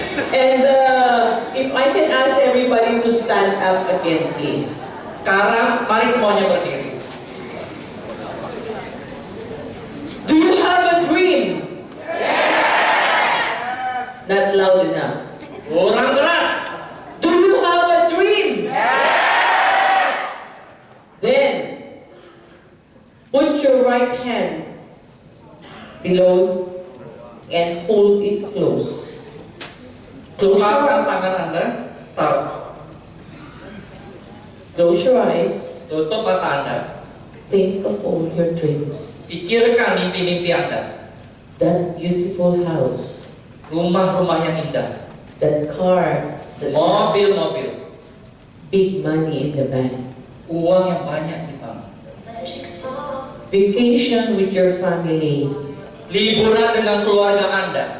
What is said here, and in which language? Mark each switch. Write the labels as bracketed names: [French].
[English] And if I can ask everybody to stand up again, please. [Indonesian] Sekarang mari semuanya berdiri. [English] Do you have a dream? Not loud enough. [Indonesian] Kurang keras. [English] Do you have a dream? Then, put your right hand below and hold it close. Close your, [Indonesian] Tepakkan tangan Anda, taruh. [English] close your eyes. [Indonesian] Tutup mata Anda. [English] Think of all your dreams. [Indonesian] Pikirkan mimpi-mimpi Anda. [English] That beautiful house. [Indonesian] Rumah-rumah yang indah. [English] That car. That [Indonesian] Mobil-mobil. [English] big money in the bank. [Indonesian] Uang yang banyak di bank. [English] Vacation with your family. [Indonesian] Liburan dengan keluarga Anda.